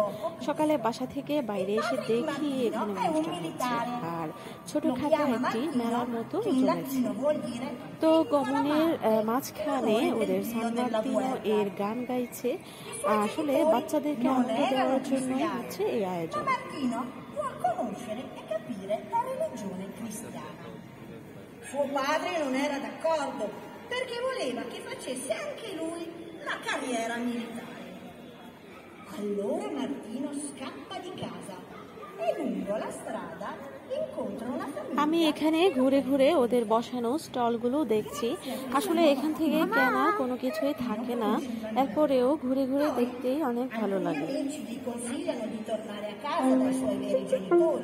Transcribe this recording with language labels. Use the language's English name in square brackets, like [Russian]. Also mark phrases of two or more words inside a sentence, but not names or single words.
[Bangla] সকালে বাসা থেকে বাইরে এসে দেখি এখানে অনুষ্ঠান হচ্ছে আর ছোটখাটো একটি মেলার মতো চলেছে। তো গমনের মাঝখানে ওদের সান মার্তিনো এর গান গাইছে। আসলে বাচ্চাদেরকে আনন্দ দেওয়ার জন্য হচ্ছে এই আয়োজন। [Italian] Suo padre non era d'accordo perché voleva che facesse anche lui la carriera militare. Allora Martino scappa di casa e lungo la strada incontra una famiglia. [Bangla] আমি এখানে ঘুরে ঘুরে ওদের বসানো স্টলগুলো দেখছি। আসলে এখান থেকে কেনা কোনো কিছুই থাকে না, এরপরেও ঘুরে ঘুরে দেখতেই অনেক ভালো লাগে। [Italian] Ci consigliano di tornare a casa dai suoi veri genitori.